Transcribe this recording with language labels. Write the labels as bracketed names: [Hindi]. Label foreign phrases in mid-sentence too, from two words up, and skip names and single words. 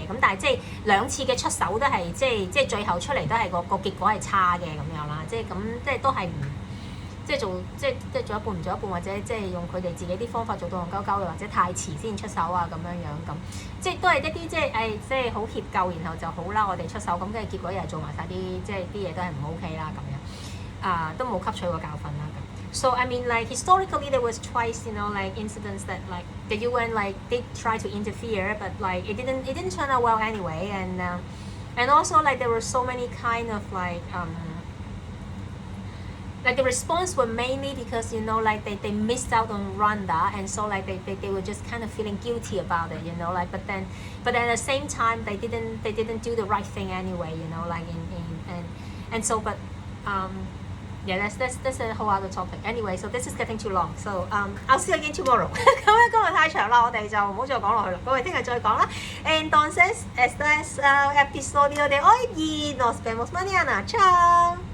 [Cantonese] 咁但係即係兩次嘅出手都係即係最後出嚟都係個結果係差嘅咁樣啦。即係咁即係都係唔即係做一半唔做一半，或者即係用佢哋自己啲方法做到戇鳩鳩嘅，或者太遲先出手啊咁樣咁，即係都係一啲即係好歉疚，然後就好啦，我哋出手咁，跟住結果又係做埋晒啲即係啲嘢都係唔 OK 啦咁樣，都冇吸取過教訓啦咁。 [English] So I mean, like historically, there was twice, like incidents that like the UN like did try to interfere, but like it didn't turn out well anyway, and also like there were so many kind of like the response were mainly because like they missed out on Rwanda, and so like they were just kind of feeling guilty about it, like but then at the same time they didn't do the right thing anyway, like and so but yeah, that's a whole other topic. Anyway, so this is getting too long. So I'll see you again tomorrow. [Cantonese] 咁樣今日太長啦，我哋就唔好再講落去啦。咁我哋聽日再講啦。 [Spanish] Entonces, este es el episodio de hoy y nos vemos mañana. Chao.